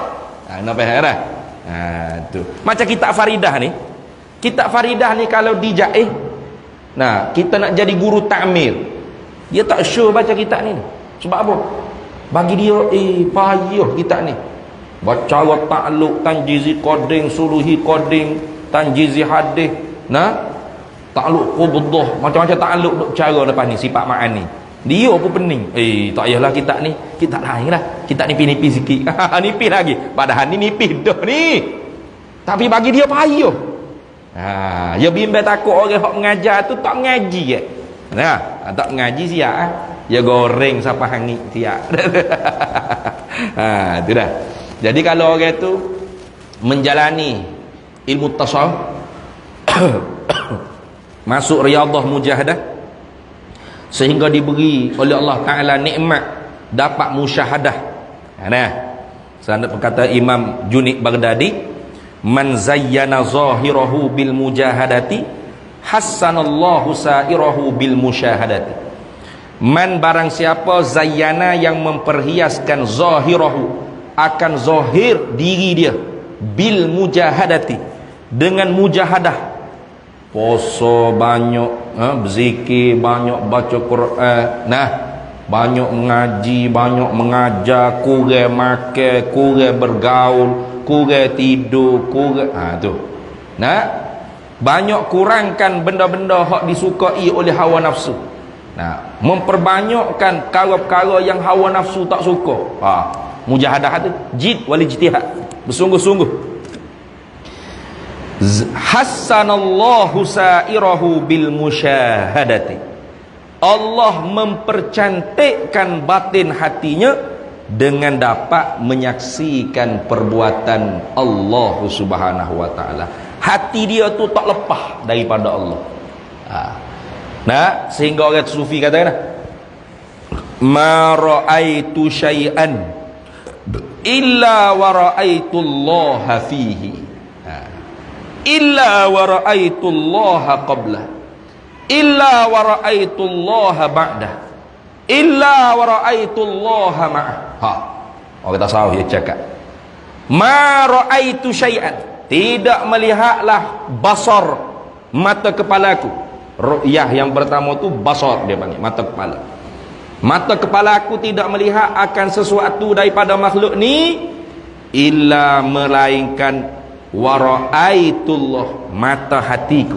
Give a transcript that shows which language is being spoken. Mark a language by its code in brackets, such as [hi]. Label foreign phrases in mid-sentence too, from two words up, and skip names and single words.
[ms] Nak faham dah? Tu. Macam kitab Faridah ni. Kitab Faridah ni kalau dijaih, kita nak jadi guru takmir, dia tak sure baca kitab ni. Sebab apa? Bagi dia payah kitab ni. Baca ta'alluq, tanjizi qading, suluhi qading, tanjizi hadis, [ar] تعلق قبضة, [ms] macam-macam ta'alluq duk cara lepas ni, sifat ma'ani. Dia pun pening. Tak payahlah kitab ni, kitab lain lah. Kitab nipis-nipis sikit. Nipis lagi. Padahal ni nipis dah ni. Tapi bagi dia payah. Dia bimbang takut orang hak mengajar tu tak mengaji. Tak mengaji siap. Dia goreng siapa hangit siap. Itu dah. Jadi kalau orang tu menjalani ilmu tasawuf, masuk riadah mujahadah, sehingga diberi oleh Allah Ta'ala nikmat dapat musyahadah. Sanad perkata Imam Junaid Baghdadi, [ar] من زين ظاهره بالمجاهدة حسن الله سائره بالمشاهدة. [ms] Man barang siapa zayyana yang memperhiaskan zahirahu, akan zahir diri dia, [ar] بالمجاهدة, [ms] dengan mujahadah, Poso banyak, berzikir banyak, baca Quran, banyak mengaji, banyak mengajar, kurang makan, kurang bergaul, kurang tidur, tu. Banyak kurangkan benda-benda hak disukai oleh hawa nafsu. Memperbanyakkan perkara-perkara yang hawa nafsu tak suka. Mujahadah tu, [ar] الجد والاجتهاد, [ms] bersungguh-sungguh. [ar] حسن الله سائره بالمشاهدة. [ms] Allah mempercantikkan batin hatinya dengan dapat menyaksikan perbuatan Allah [ar] سبحانه وتعالى. [ms] Hati dia tu tak lepas daripada Allah. Sehingga orang sufi kata [ar] ما رأيت شيئا إلا ورأيت الله فيه. إلا ورأيت الله قبل إلا ورأيت الله بعد إلا ورأيت الله معه. [ms] Orang tasawuf dia cakap [ar] ما رأيت شيئا, [ms] tidak melihatlah basar, mata kepalaku. Ru'yah yang pertama tu basar dia panggil, mata kepala. Mata kepala aku tidak melihat akan sesuatu daripada makhluk ni illa melainkan wara'aitullah, mata hatiku.